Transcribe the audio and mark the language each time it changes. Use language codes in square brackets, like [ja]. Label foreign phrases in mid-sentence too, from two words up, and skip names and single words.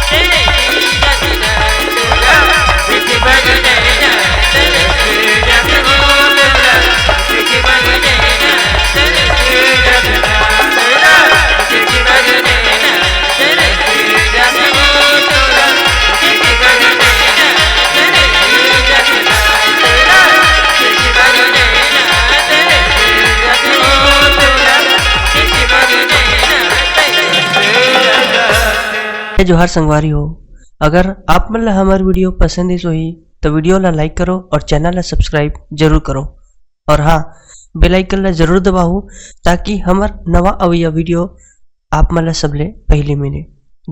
[hne] तरसी जठना तोला देखी बरी नैना तरसी जठना तोला देखी बरी नैना तरसी जठना तोला देखी बरी नैना तरसी जठना तोला देखी बरी नैना तरसी जठना तोला देखी बरी नैना जोहार संगवारी हो। अगर आप मन हमारी वीडियो पसंद है सोही तो वीडियो ला लाइक करो और चैनल ला सब्सक्राइब जरूर करो और हाँ बेल आइकन ला जरूर दबाओ ताकि हमार नवा अवैया वीडियो आप मला सबले पहले मिले।